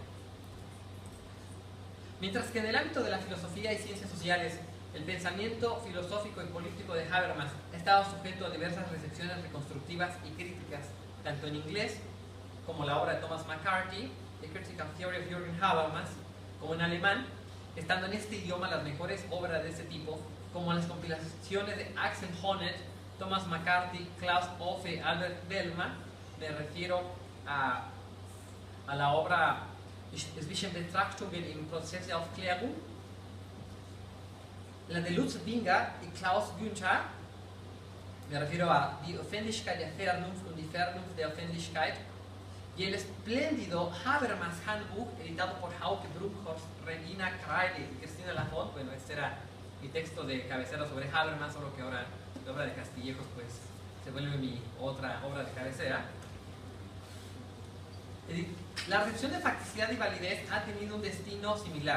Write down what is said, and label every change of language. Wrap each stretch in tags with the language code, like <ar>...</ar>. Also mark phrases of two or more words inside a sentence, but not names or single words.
<es>Mientras que en el ámbito de la filosofía y ciencias sociales, el pensamiento filosófico y político de Habermas ha estado sujeto a diversas recepciones reconstructivas y críticas, tanto en inglés, como la obra de Thomas McCarthy, The Critical Theory of Jürgen Habermas, como en alemán, estando en este idioma las mejores obras de este tipo, como las compilaciones de Axel Honneth, Thomas McCarthy, Klaus Offe, Albert Bellman. Me refiero a la obra Zwischenbetrachtungen im Prozess der Aufklärung, la de Lutz Binger y Klaus Günther. Me refiero a Die Aufwendigkeit der Vernunft und die Vernunft der Aufwendigkeit, y el espléndido Habermas Handbuch, editado por Hauke Brunkhorst, Regina Kreile y Cristina Lafont. Bueno, este era mi texto de cabecera sobre Habermas, solo que ahora la obra de Castillejos pues se vuelve mi otra obra de cabecera. La recepción de facticidad y validez ha tenido un destino similar.</es>